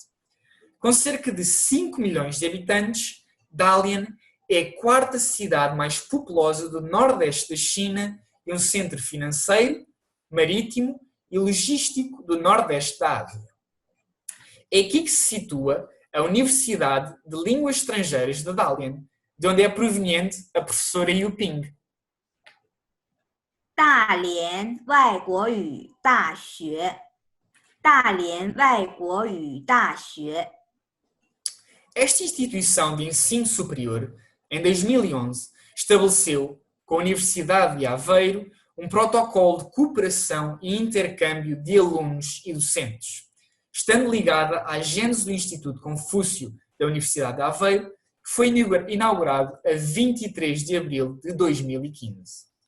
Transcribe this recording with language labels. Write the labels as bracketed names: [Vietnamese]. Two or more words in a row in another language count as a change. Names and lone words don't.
[Portuguese] Com cerca de 5 milhões de habitantes, Dalian é a quarta cidade mais populosa do nordeste da China e um centro financeiro, marítimo e logístico do nordeste da Ásia. É aqui que se situa a Universidade de Línguas Estrangeiras de Dalian, de onde é proveniente a professora Yu Ping. [Chinese] 大连外国语大学，大连外国语大学。 [Portuguese] Esta instituição de ensino superior, em 2011, estabeleceu, com a Universidade de Aveiro, um protocolo de cooperação e intercâmbio de alunos e docentes, estando ligada à gênese do Instituto Confúcio da Universidade de Aveiro, que foi inaugurado a 23 de abril de 2015.